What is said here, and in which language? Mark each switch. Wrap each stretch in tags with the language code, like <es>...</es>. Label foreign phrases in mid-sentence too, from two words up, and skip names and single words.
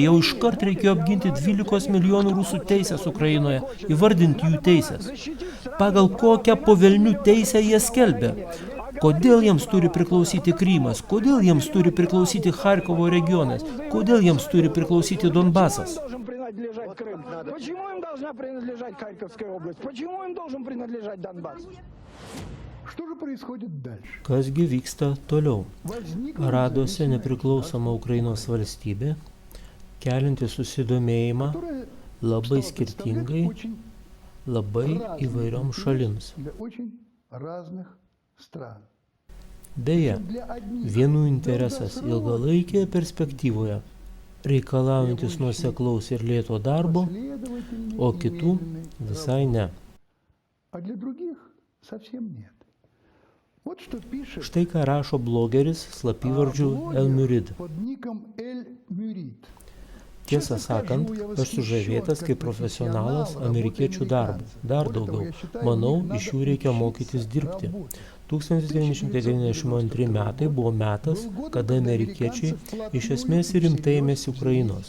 <lt>Jau iškart reikėjo apginti 12 milijonų rusų teisės Ukrainoje. Įvardinti jų teisės. Pagal kokią povelnių teisę jie skelbia. Kodėl jiems turi priklausyti Krymas? Kodėl jiems turi priklausyti Charkovo regionas? Kodėl jiems turi priklausyti Donbasas?</lt> <ru>Должен принадлежать Крым? Почему им должна принадлежать Харьковская область? Почему им должен принадлежать Донбасс? Что же происходит дальше?</ru> <lt>Kasgi vyksta toliau?</lt> <ru>Возникла</ru> <lt>Radosi</lt> <ru>независимая</ru> <lt>nepriklausoma Ukrainos valstybė, kelinti susidomėjimą</lt> <ru>которая</ru> <lt>labai</lt> <ru>стала</ru> <lt>skirtingai,</lt> <ru>представлять очень</ru> <lt>labai</lt> <ru>разные</ru> <lt>įvairioms</lt> <ru>интересы</ru> <lt>šalims.</lt> <ru>для очень разных стран.</ru> <lt>Beje,</lt> <ru>Для одних</ru> <lt>vienų interesas ilgalaikėje perspektyvoje reikalaujantis nuoseklaus ir lėto darbo, o kitų visai ne.</lt> <ru>А для других совсем нет. Вот что пишет</ru> <lt>Štai ką rašo blogeris slapyvardžiu Elmurid.</lt> <ru>под ником Эль Мюрид.</ru> <lt>Tiesą sakant, aš sužavėtas kaip profesionalas amerikiečių darbu. Dar daugiau. Manau, iš jų reikia mokytis dirbti. 1992 metai buvo metas, kada amerikiečiai iš esmės rimtai ėmėsi Ukrainos.</lt>